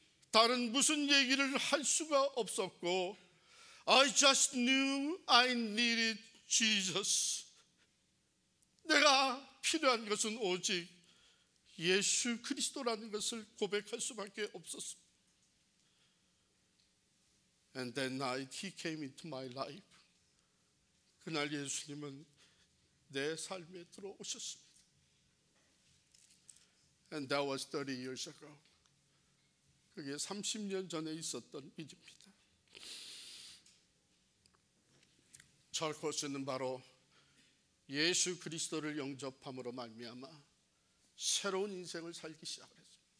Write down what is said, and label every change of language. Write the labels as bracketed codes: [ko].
[ko] 다른 무슨 얘기를 할 수가 없었고 [en] I just knew I needed Jesus. [ko] 내가 필요한 것은 오직 예수 그리스도라는 것을 고백할 수밖에 없었습니다. [en] And that night he came into my life. [ko] 그날 예수님은 내 삶에 들어오셨습니다. [en] And that was 30 years ago. [ko] 그게 30년 전에 있었던 일입니다. 찰코스는 바로 예수 그리스도를 영접함으로 말미암아 새로운 인생을 살기 시작했습니다.